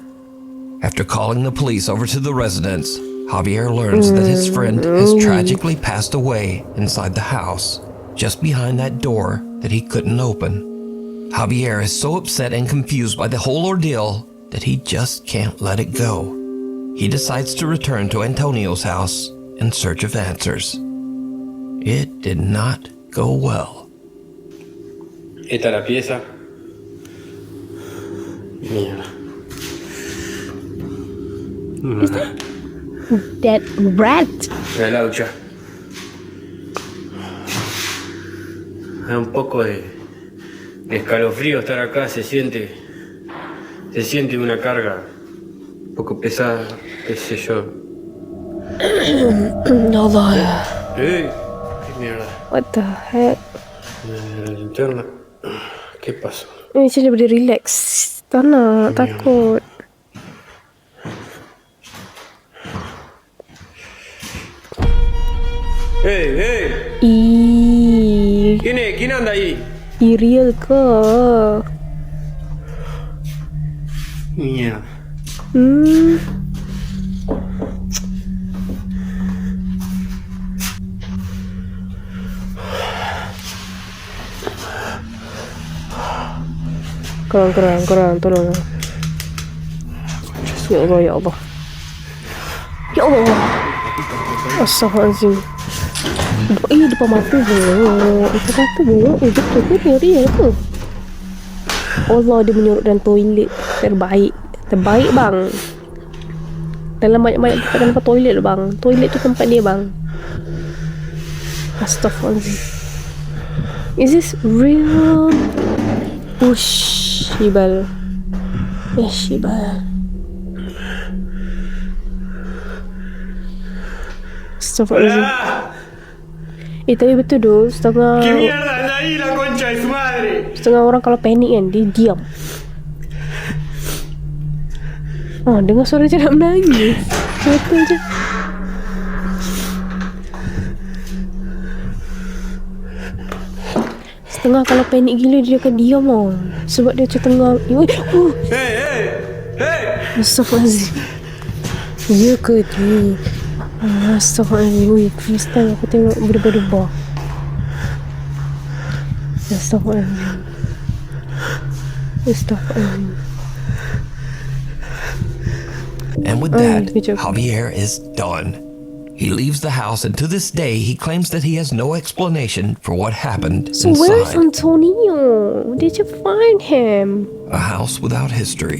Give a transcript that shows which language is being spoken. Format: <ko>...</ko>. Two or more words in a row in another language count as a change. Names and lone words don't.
<en>After calling the police over to the residence, Javier learns that his friend has tragically passed away inside the house, just behind that door that he couldn't open. Javier is so upset and confused by the whole ordeal that he just can't let it go. He decides to return to Antonio's house in search of answers. It did not go well.</en> <es>Esta es la pieza. Mierda.</es> <en>That rat.</en> <es>La laucha. Da un poco de escalofrío estar acá, se siente una carga un poco pesada, qué sé yo.</es> <ms>Allah.</ms> <es>¡Qué mierda!</es> <en>What the heck?</en> <es>La linterna. ¿Qué pasó?</es> <ms>Macam dia boleh relax. Tak nak, takut. ¡Hey! Ih,</ms> <es>¿Quién anda ahí?</es> <ms>real ke?</ms> <es>Mierda.</es> <ms>Kurang, tolong. Ya Allah. Ya Allah. Astagfirullahaladzim. Depan mata bongok. Depan mata bongok. Betul ke real ke? Allah, dia menyurut dalam toilet. Terbaik bang. Dalam banyak-banyak tempat toilet bang. Toilet tu tempat dia bang. Astagfirullahaladzim.</ms> <en>Is this real?</en> <ko>Shibal.</ko> <ms>Astagfirullahaladzim. Tapi betul tu, setengah</ms> <es>¿Qué mierda anda ahí, la concha de su madre?</es> <ms>setengah orang kalau panik kan, dia diam. Dengar suara dia nak menangis. Betul je. Setengah kalau panik gila dia akan diam tau. Sebab dia macam tengah Hey! Astagfirullahaladzim. Ya ke tu? Astagfirullahaladzim.</ms> <en>First time</en> <ms>aku tengok berdebar-debar. Astagfirullahaladzim.</ms> <en>And with that, good job. Javier is done. He leaves the house, and to this day, he claims that he has no explanation for what happened So where's inside. Antonio? Did you find him? A house without history.</en>